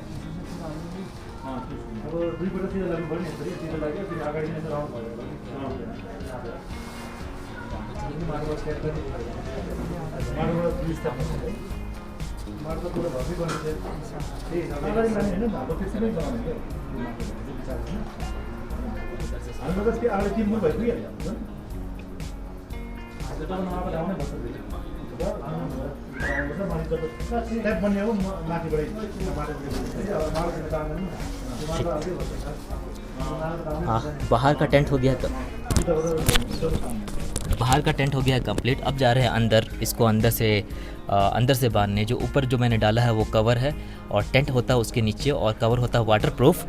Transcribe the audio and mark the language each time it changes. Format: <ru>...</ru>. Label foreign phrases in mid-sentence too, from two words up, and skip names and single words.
<ne>अब दुईपल्ट त्यो लाग्नु पर्यो नि त्यो लाग्यो त्यो अगाडि नै राउन्ड भयो माटोबाट सेट गर्ने माटोबाट विस्तार है माटो पुरा भर्ती गर्ने त्यही अगाडि लाने हैन हाम्रो त्यसमै बनाउने के हाम्रो त त्यो अगाडि 3 फुट भइपुग्यो नि हजुर त नआएको ठाउँमै बस्छ ट्याप बन्ने हो माथिबाटै</ne> <hi>हाँ, बाहर का टेंट हो गया बाहर का टेंट हो गया कंप्लीट। अब जा रहे हैं अंदर, इसको अंदर से बांधने। जो ऊपर जो मैंने डाला है वो कवर है और टेंट होता है उसके नीचे और कवर होता है वाटरप्रूफ।</hi>